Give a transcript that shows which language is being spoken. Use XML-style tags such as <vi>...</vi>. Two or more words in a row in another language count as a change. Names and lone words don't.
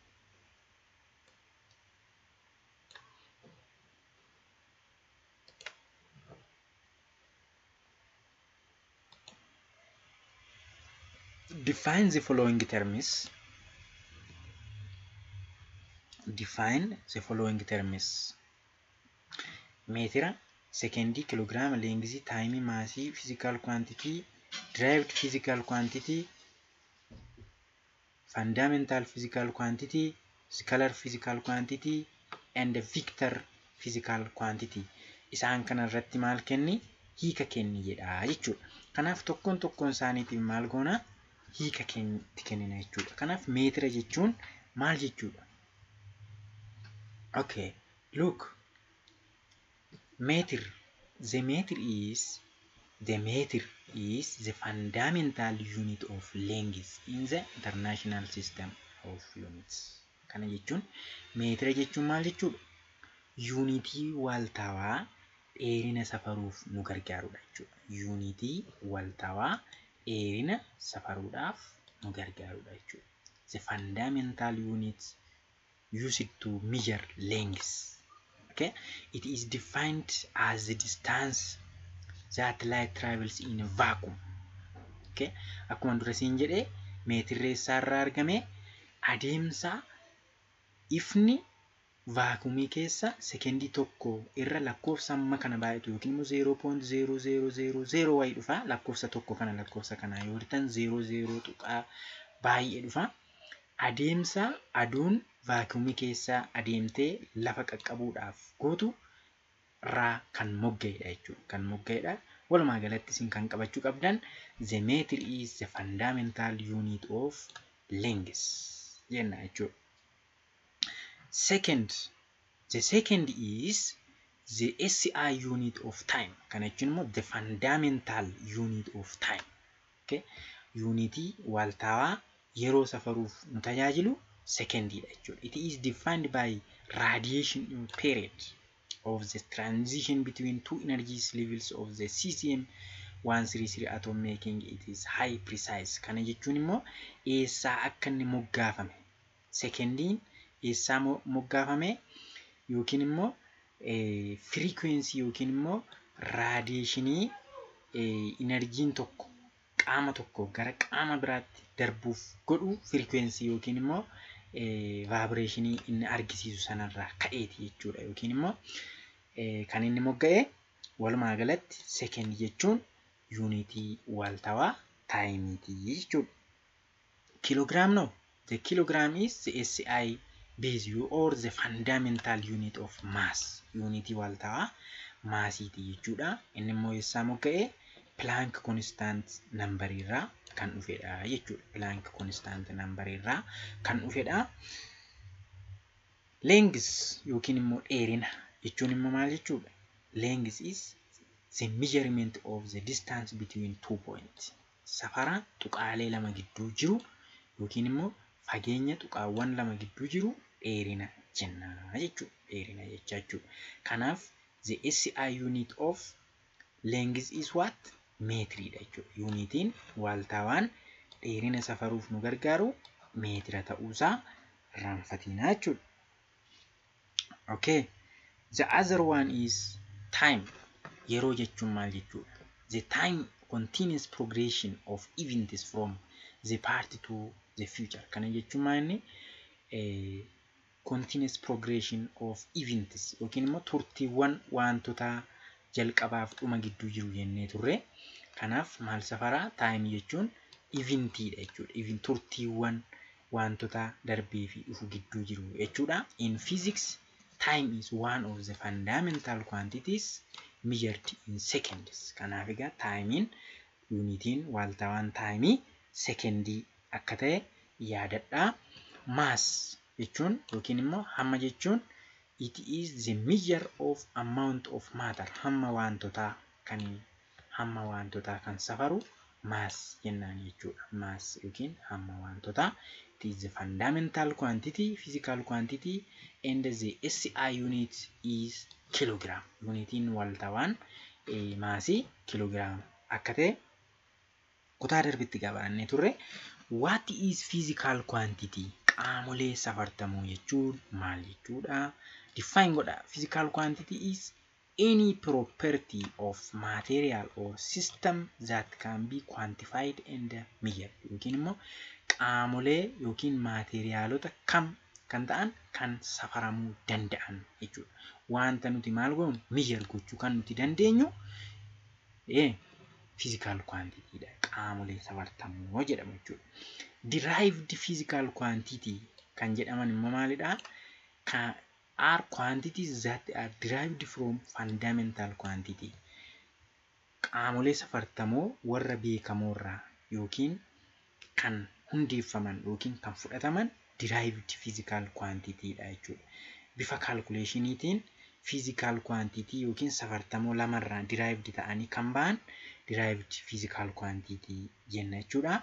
<en>Define the following terms. Define the following terms.</en> <om>Meetira, secondii, kilograama, lengthii,</om> <en>time, maasii, physical quantity, derived physical quantity, fundamental physical quantity, scalar physical quantity, and vector physical quantity.</en> <om>Isaan kana irratti maal kenni? Hiika kenni jedha jechuudha. Kanaaf tokkoon isaaniitiif maal goona? Hiika kennina jechuudha. Kanaaf meetira jechuun maal jechuudha?</om> <en>Okay, look. Meter. The meter is the fundamental unit of length in the international system of units.</en> <om>Kana jechuun meetira jechuun maal jechuudha? Yuunitii waltawaa dheerina safaruuf nu gargaarudha jechuudha. Yuunitii waltawaa dheerina safaruudhaaf nu gargaarudha jechuudha.</om> <en>The fundamental units used to measure length. Okay, it is defined as the distance that light travels in a vacuum.</en> <om>Okay, akkuma dura siin jedhee meetirree isaarraa argame adeemsa ifni vaakumii keessa sekendii tokko irra lakkoofsa amma kana baay'atu yookiin immoo 0.0000 wayii dhufa lakkoofsa tokko kana lakkoofsa kana yoo hirtan 00 tuqaa baay'ee dhufa. Adeemsa aduun vaakumii keessa adeemtee lafa qaqqabuudhaaf gootu irraa kan mogga'edha jechuudha. Kan mogga'edha. Walumaa galatti isin kan qabachuu qabdan</om> <en>the meter is the fundamental unit of length</en> <om>jenna jechuudha.</om> <en>The second is the SI unit of time.</en> <om>Kana jechuun immoo</om> <en>the fundamental unit of time. Okay?</en> <om>Unitii waltaawaa yeroo safaruuf nu tajaajilu secondidha jechuudha.</om> <en>It is defined by radiation period of the transition between two energies levels of the cesium 133 atom, making it is high precise.</en> <om>Kana jechuun immoo eessaa akka inni moggaafame secondiin eessaa moggaafame yookiin immoo frequency yookiin immoo radiationii energiin tokko qaama tokko gara qaama biraatti darbuuf godhu frequency yookiin immoo vibrationii inni argisiisu sanarraa ka'eeti jechuudha. Yookiin immoo kan inni mogga'e walumaa galatti second jechuun unitii waltawaa taayimiitii jechuudha.</om> <en>Kilogram no, the kilogram is the SI base or the fundamental unit of mass.</en> <om>Unitii waltawaa maasiitii jechuudha. Inni immoo eessaa mogga'e</om> <en>Planck constant number</en> <om>irraa kan dhufedha jechuudha.</om> <en>Planck constant number</en> <om>irraa kan dhufedha. Length yookiin immoo dheerina jechuun immoo maal jechuudha?</om> <en>Length is the measurement of the distance between two points.</en> <om>Safara tuqaalee lama gidduu jiru yookiin immoo fageenya tuqaawwan lama gidduu jiru dheerina jenna jechuudha. Dheerina jechuudha. Kanaaf</om> <en>the SI unit of length is what?</en> <om>Meetiridha jechuudha. Unitiin waltaawaan dheerina safaruuf nu gargaaru meetira ta'uusaa raanfatinaa jechuudha.</om> <en>Okay. The other one is time.</en> <om>Yeroo jechuun maal jechuudha?</om> <en>The time continuous progression of events from the past to the future.</en> <om>Kana jechuun maal inni</om> <en>continuous progression of events</en> <om>yookiin immoo turtiiwwan wantoota jalqabaaf dhuma gidduu jiru jennee turre. Kanaaf maal safaraa? Time jechuun eventiidha jechuudha. Event turtiiwwan wantoota darbee fi dhufu gidduu jiru jechuudha.</om> <en>In physics, time is one of the fundamental quantities measured in seconds.</en> <om>Kanaaf egaa taayimiin unitiin waltawaan taayimii sekendii akka ta'e yaadadhaa. Mass jechuun yookiin immoo hamma jechuun</om> <en>it is the measure of amount of matter.</en> <om>Hamma wantotaa kan safaru mass jennaan jechuudha. Mass yookiin hamma wantotaa.</om> <en>It is the fundamental quantity, physical quantity, and the SI unit is kilogram.</en> <om>Unitiin waltawaan maasii kilogram akka ta'e kutaa darbitti gabaannee turre.</om> <en>What is physical quantity?</en> <om>Qaamolee safartamuu jechuun maal jechuudha? Define godha.</om> <en>Physical quantity is any property of material or system that can be quantified and measured.</en> <om>Yookiin immoo qaamolee yookiin maateriaalota kam kan ta'an kan safaramuu danda'an jechuudha. Wanta nuti maal goonu measure gochuu kan nuti dandeenyu</om> <en>physical quantity</en> <om>dha. Qaamolee safartamuu jedhamu jechuudha.</om> <en>Derived physical quantity</en> <om>kan jedhaman immoo maalidha?</om> <en>Are quantities that are derived from fundamental quantity.</en> <om>Qaamolee safartamoo warra beekamoorraa yookiin kan hundeeffaman yookiin kan fudhataman</om> <en>derived physical quantity</en> <om>dha jechuudha. Bifa calculationiitiin</om> <en>physical quantity</en> <om>yookiin safartamoo lamarraa derived ta'anii kan ba'an</om> <en>derived physical quantity</en> <om>jenna jechuudha.</om>